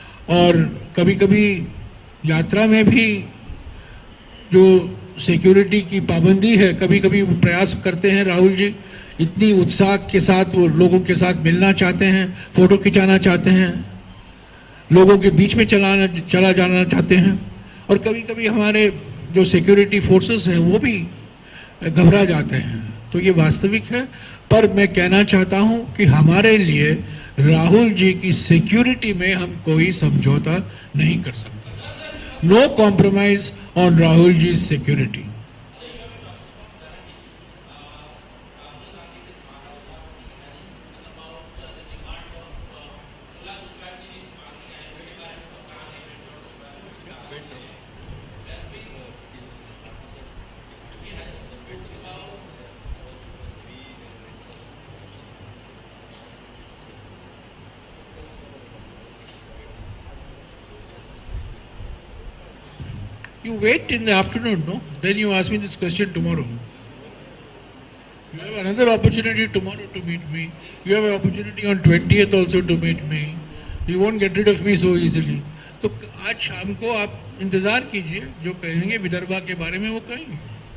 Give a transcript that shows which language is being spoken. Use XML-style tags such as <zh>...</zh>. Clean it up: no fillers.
<hi>और कभी कभी यात्रा में भी जो सिक्योरिटी की पाबंदी है, कभी कभी वो प्रयास करते हैं राहुल जी, इतनी उत्साह के साथ वो लोगों के साथ मिलना चाहते हैं, फोटो खिंचाना चाहते हैं, लोगों के बीच में चला जाना चाहते हैं. और कभी कभी हमारे जो सिक्योरिटी फोर्सेस हैं वो भी घबरा जाते हैं. तो ये वास्तविक है. पर मैं कहना चाहता हूं कि हमारे लिए राहुल जी की सिक्योरिटी में हम कोई समझौता नहीं कर सकते.</hi> <en>No compromise on Rahul ji's security. You wait in the afternoon, no? Then you ask me this question tomorrow. You have another opportunity tomorrow to meet me. You have an opportunity on 20th also to meet me. He won't get rid of me so easily.</en> <hi>तो आज शाम को आप इंतजार कीजिए, जो कहेंगे विदर्भा के बारे में वो कहेंगे।</hi>